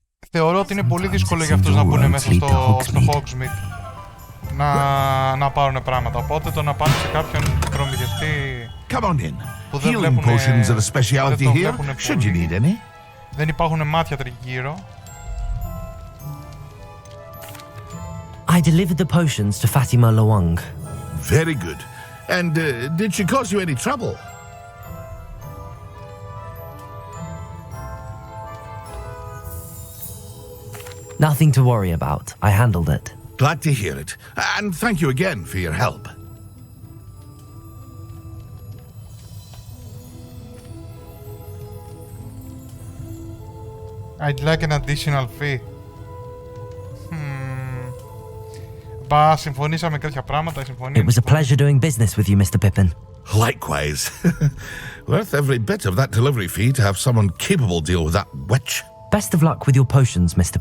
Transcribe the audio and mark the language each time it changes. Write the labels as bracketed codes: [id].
[el] Θεωρώ ότι είναι πολύ δύσκολο για αυτούς να μπουν μέσα στο Hogsmeade να πάρουν πράγματα. Οπότε το να πάνε σε κάποιον προμηθευτή που δεν βλέπουν πολύ, δεν υπάρχουν μάτια τριγύρω. [en] I delivered the potions to Fatima Lawang. Very good. And did she cause you any trouble? Nothing to worry about. I handled it. Glad to hear it. And thank you again for your help. I'd like an additional fee. [el] Μπα, συμφωνήσαμε κάποια πράγματα, [en] It was a pleasure doing business with you, Mr. Pippin. Likewise. Worth every bit of that delivery fee to have someone capable deal with that witch. Best of luck with your potions, Mr.